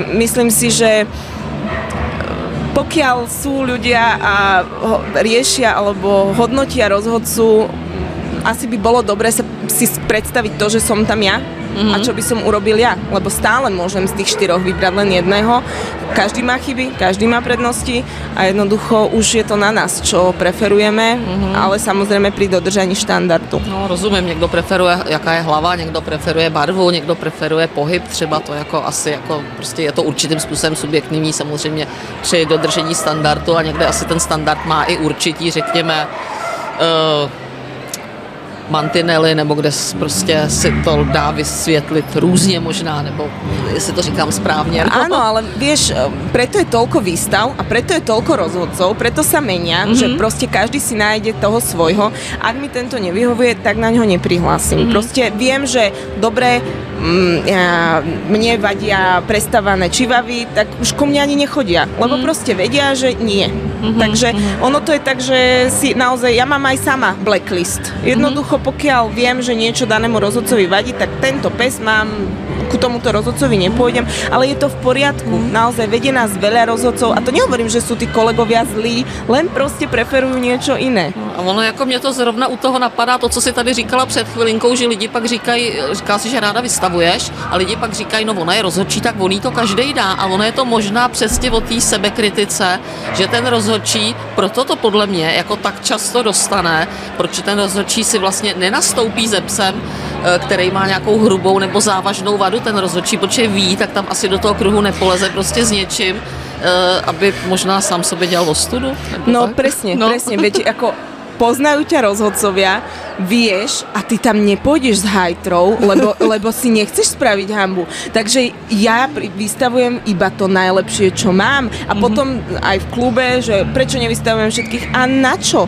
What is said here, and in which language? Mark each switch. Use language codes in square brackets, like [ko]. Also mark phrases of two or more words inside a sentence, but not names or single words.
[sk] Takže myslím si, že pokiaľ sú ľudia a riešia alebo hodnotia rozhodcu, asi by bolo dobre sa si predstaviť to, že som tam ja a čo by som urobil ja, lebo stále môžem z tých 4 vybrať len jedného. Každý má chyby, každý má prednosti a jednoducho už je to na nás, čo preferujeme, ale samozrejme pri dodržaní štandardu. [cs] No, rozumím, někdo preferuje, jaká je hlava, někdo preferuje barvu, někdo preferuje pohyb, třeba to jako asi jako prostě je to určitým způsobem subjektivní samozřejmě při dodržení standardu a někde asi ten standard má i určitý, řekněme, mantinely, nebo kde prostě si to dá vysvětlit různě možná, nebo jestli to říkám správně. [sk] Áno, ale vieš, preto je toľko výstav a preto je toľko rozhodcov, preto sa menia, že proste každý si nájde toho svojho. Ak mi tento nevyhovuje, tak na ňo neprihlásim. Proste viem, že dobre, mne vadia prestávané čivavy, tak už ko mne ani nechodia, lebo proste vedia, že nie. Takže ono to je tak, že si naozaj, ja mám aj sama blacklist. Jednoducho, pokiaľ viem, že niečo danému rozhodcovi vadí, tak tento pes mám, ku tomuto rozhodcovi nepôjdem, ale je to v poriadku. Naozaj vedie nás veľa rozhodcov a to nehovorím, že sú tí kolegovia zlí, len proste preferujú niečo iné. [cs] A ono jako mě to zrovna u toho napadá, to, co si tady říkala před chvilinkou, že lidi pak říkají, říká si, že ráda vystavuješ a lidi pak říkají, no ona je rozhodčí, tak on jí to každej dá a ono je to možná přesně o té sebekritice, že ten rozhodčí, proto to podle mě jako tak často dostane, proč ten rozhodčí si vlastně nenastoupí ze psem, který má nějakou hrubou nebo závažnou vadu, ten rozhodčí, protože ví, tak tam asi do toho kruhu nepoleze prostě s něčím, aby možná sám sobě dělal ostudu? [sk] No tak? presne, veď ako poznajú ťa rozhodcovia, vieš a ty tam nepôjdeš s hajtrou, lebo si nechceš spraviť hanbu. Takže ja vystavujem iba to najlepšie, čo mám a potom aj v klube, že prečo nevystavujem všetkých a na čo?